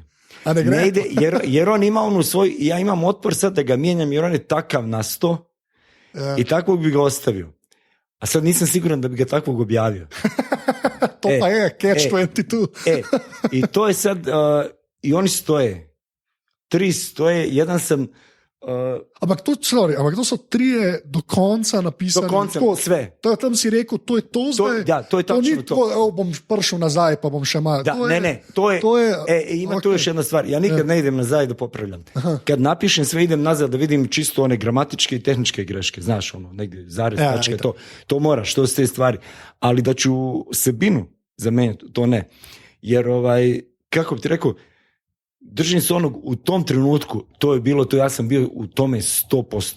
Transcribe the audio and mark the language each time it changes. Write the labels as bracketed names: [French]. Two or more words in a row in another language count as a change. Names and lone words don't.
[Bosnian] Ne ide jer on ima onu svoj, ja imam otpor sad da ga mijenjam jer on je takav nasto i takvog bi ga ostavio. A sad nisam siguran da bi ga takvog objavio. [Slovenian] To pa je, catch 22. [Bosnian] I to je sad, i oni stoje. 3 stoje, jedan sam... [Slovenian] Ampak to so 3 do konca napisali. [Bosnian] Do konca, sve. [Slovenian] Tam si rekel, to je to zdaj. [Bosnian] To je tačno to. [Slovenian] Bom prišel nazaj, pa bom še malo. [Bosnian] Ima tu još jedna stvar. Ja nikad ne idem nazaj da popravljam. Kad napišem sve, idem nazad da vidim čisto one gramatičke i tehničke greške. Znaš, negdje zarez, tačke, to moraš, to su te stvari. Ali da ću sebinu zamenjati, to ne. Jer, kako bi ti rekao, držim se onog u tom trenutku, to je bilo to, ja sam bio u tome 100%.